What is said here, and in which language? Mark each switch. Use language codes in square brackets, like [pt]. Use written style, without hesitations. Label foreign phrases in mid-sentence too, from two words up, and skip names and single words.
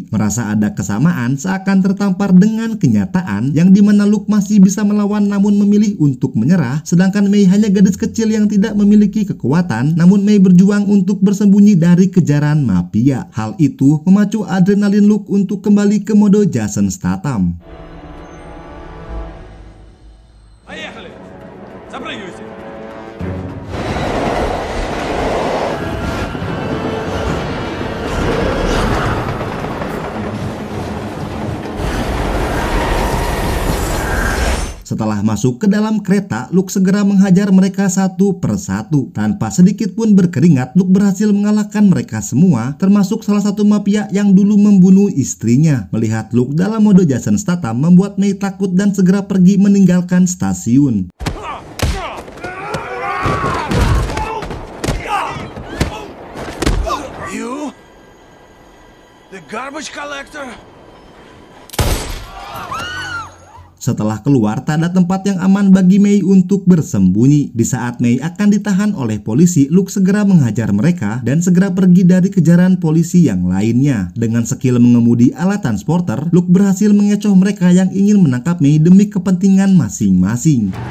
[id] Merasa ada kesamaan seakan tertampar dengan kenyataan yang dimana Luke masih bisa melawan namun memilih untuk menyerah, sedangkan Mei hanya gadis kecil yang tidak memiliki kekuatan, namun Mei berjuang untuk bersembunyi dari kejaran mafia. Hal itu memacu adrenalin Luke untuk kembali ke mode Jason Statham. [ru] Поехали! Запрыгивайте! [id] Setelah masuk ke dalam kereta, Luke segera menghajar mereka satu persatu. Tanpa sedikit pun berkeringat, Luke berhasil mengalahkan mereka semua, termasuk salah satu mafia yang dulu membunuh istrinya. Melihat Luke dalam mode Jason Statham membuat Mei takut dan segera pergi meninggalkan stasiun. [en] You? The garbage collector? [id] Setelah keluar, tak ada tempat yang aman bagi Mei untuk bersembunyi. Di saat Mei akan ditahan oleh polisi, Luke segera menghajar mereka dan segera pergi dari kejaran polisi yang lainnya. Dengan skill mengemudi alat transporter, Luke berhasil mengecoh mereka yang ingin menangkap Mei demi kepentingan masing-masing.